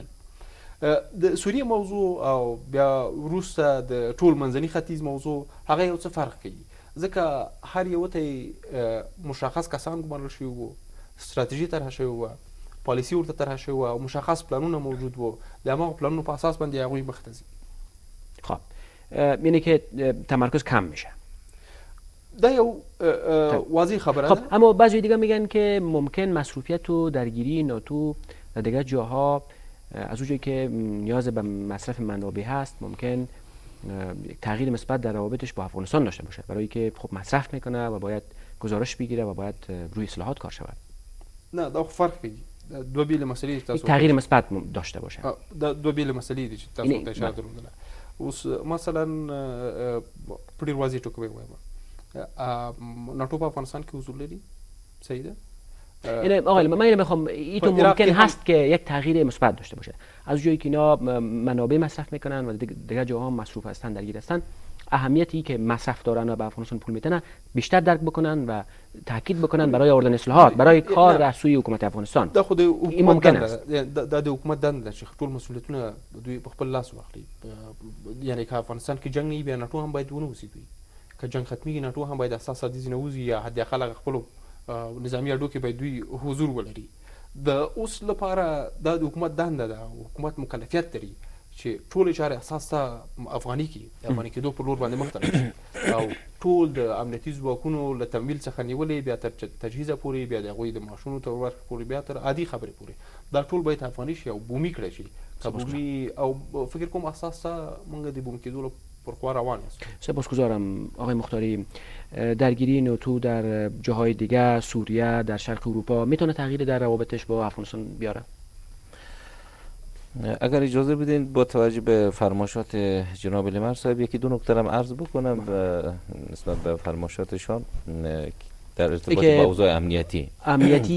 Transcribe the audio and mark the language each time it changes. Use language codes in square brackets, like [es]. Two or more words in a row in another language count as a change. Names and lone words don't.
[ps] د سوریې موضوع او بیا وروسته د ټول منځني ختیځ موضوع هغه یو څه فرق کوي ځکه هر یو ته مشخص کسان ګمارل شوي وو، ستراتیژي طرحه شوې وه، پالیسي ورته طرحه شوې وه او مشخص پلانونه موجود وو. د هماغو پلانونو په اساس باندې هغوی مخته ځي. [fa] خب یعنی که تمرکز کم میشه. [ps] دا یو واضح خبره ده. [fa] خب اما بعضی دیگه میگن که ممکن مصروفیت و درگیری ناتو در دیگه جاها از اونجایی که نیاز به مصرف منابع هست ممکن یک تغییر مثبت در روابطش با افغانستان داشته باشه، برای که خب مصرف میکنه و باید گزارش بگیره و باید روی اصلاحات کار شود. [ps] نه دا فرق کوي. دو بیل مسئله تاسو [fa] تغییر مثبت داشته باشه. [ps] دا دو بیل مسئله دي چې تاسو ته اشاره درلودله. اوس مثلا په ډیر واضح ټکو وایم ناتو په افغانستان کې حضور لري. صحیح ده؟ [fa] یعنی آقای من اینو میخوام ایتون ممکن هست که یک تغییر مثبت داشته باشه از جایی که اینا منابع مصرف میکنن و دیگه جاها مصروف هستن درگیر هستن، اهمیتی که مصرف دارن و به افغانستان پول میتن بیشتر درک بکنن و تاکید بکنن برای آوردن اصلاحات برای کار در سوی حکومت افغانستان. [ps] دا خود [fa] این ممکن است. [ps] دا د حکومت دنده چې ټول مسؤلیتونه دوی په خپل لاس واخلي. یعنی که افغانستان کې جنگ نه وي ناتو هم باید ونه وسیږي. که جنگ ختمي ناتو هم باید اساسات دي نه وزي یا حد اقل خپل نظامی اډو کې باید دوی حضور ولري. د اوس لپاره دا د حکومت دنده ده، حکومت مکلفیت لري چې ټول چارې اساس ته افغاني کېدو پر لور باندې مخته لاړ او ټول د امنیتي ځواکونو له تمویل څخه نیولې بیا تر تجهیزه پورې بیا د هغوی د معاشونو تر ورکړې پورې بیا تر عادي خبرې پورې دا ټول باید افغاني شي او بومي کړی شي. که بومي او فکر کوم اساس ته موږ د بومي کېدو پر خوا روان است. [fa] سپاسگزارم آقای مختاری. درگیری ناتو در جاهای دیگه سوریه در شرق اروپا میتونه تغییر در روابطش با افغانستان بیاره؟ اگر اجازه بدین با توجه به فرمایشات جناب لیمر صاحب یکی دو نکته را عرض بکنم نسبت به فرمایشاتشان در ارتباط با اوضاع امنیتی